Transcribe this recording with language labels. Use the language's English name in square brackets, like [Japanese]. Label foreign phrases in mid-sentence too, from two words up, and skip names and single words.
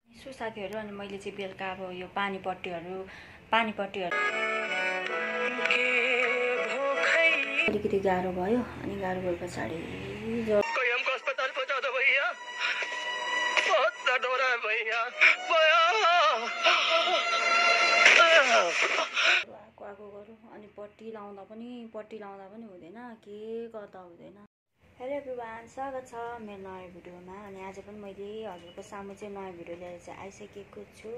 [Nepali] सो साथीहरु अनि मैले चाहिँ बेलुका अब यो पानीपट्टीहरु अलिकति गाह्रो भयो अनि गाह्रो भए पछाडी [Hindi] हमको अस्पताल पहुंचा दो भैया, बहुत दर्द हो रहा है भैया। [Nepali] आगो गरौँ अनि पट्टी लाउँदा पनि हुँदैन, के गर्दा हुँदैन। [English] hello everyone, [Nepali] स्वागत छ मेरो नयाँ भिडियोमा। अनि आज पनि मैले हजुरको सामु चाहिँ नयाँ भिडियो लिएर चाहिँ आइसकेको छु।